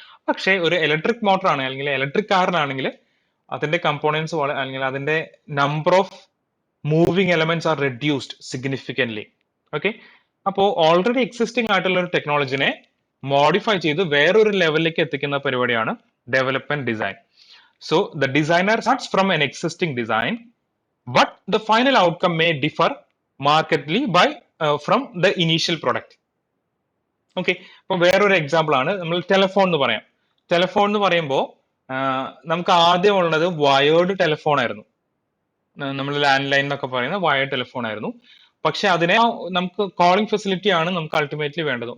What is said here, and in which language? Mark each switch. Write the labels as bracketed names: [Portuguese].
[Malayalam] പക്ഷേ ഒരു electric motor ആണ് അല്ലെങ്കിൽ ഇലക്ട്രിക് കാറിനാണെങ്കിൽ അതിന്റെ കമ്പോണൻസ് അല്ലെങ്കിൽ അതിന്റെ [English] Number of moving elements are reduced significantly. [Malayalam] Okay, അപ്പോൾ ഓൾറെഡി എക്സിസ്റ്റിംഗ് ആയിട്ടുള്ള ഒരു ടെക്നോളജിനെ മോഡിഫൈ ചെയ്ത് വേറൊരു ലെവലിലേക്ക് എത്തിക്കുന്ന പരിപാടിയാണ് development design. [English] So the designer starts from an existing design, but the final outcome may differ markedly from the initial product. [Malayalam] Okay, അപ്പൊ വേറൊരു എക്സാമ്പിൾ ആണ് നമ്മൾ ടെലിഫോൺ എന്ന് പറയാം. ടെലിഫോൺ എന്ന് പറയുമ്പോൾ നമുക്ക് ആദ്യം ഉള്ളത് വയേർഡ് ടെലിഫോൺ ആയിരുന്നു. നമ്മൾ ലാൻഡ് ലൈൻ എന്നൊക്കെ പറയുന്ന വയേർഡ് ടെലിഫോൺ ആയിരുന്നു. പക്ഷെ അതിനെ നമുക്ക് കോളിംഗ് ഫെസിലിറ്റി ആണ് നമുക്ക് അൾട്ടിമേറ്റ്ലി വേണ്ടത്.